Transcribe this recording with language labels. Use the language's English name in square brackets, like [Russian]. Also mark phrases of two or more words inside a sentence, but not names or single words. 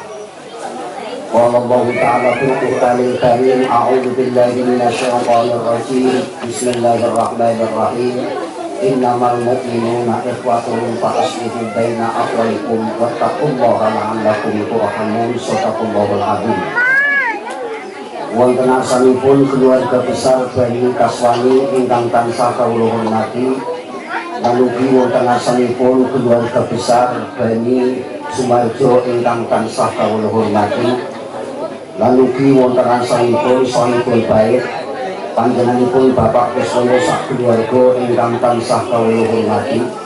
[Arabic] قال الله تعالى في القرآن الكريم، أعوذ بالله من الشيطان الرجيم. بسم الله الرحمن الرحيم. إنما المؤمنون إخوة فأصلحوا بين أخويكم واتقوا الله لعلكم ترحمون. صدق الله العظيم. [Javanese] Wonten arsanipun [Indonesian] keluarga besar [Javanese] Bani Kaswani ingkang tansah kawula hormati, lan ugi wonten arsanipun [Indonesian] keluarga besar [Javanese] Bani Sumarjo ingkang tansah kawula hormati, lan ugi wonten arsanipun [Arabic] صاحب البيت [Javanese] panjenenganipun Bapak Kuswoyo sak keluarga ingkang tansah kawula hormati.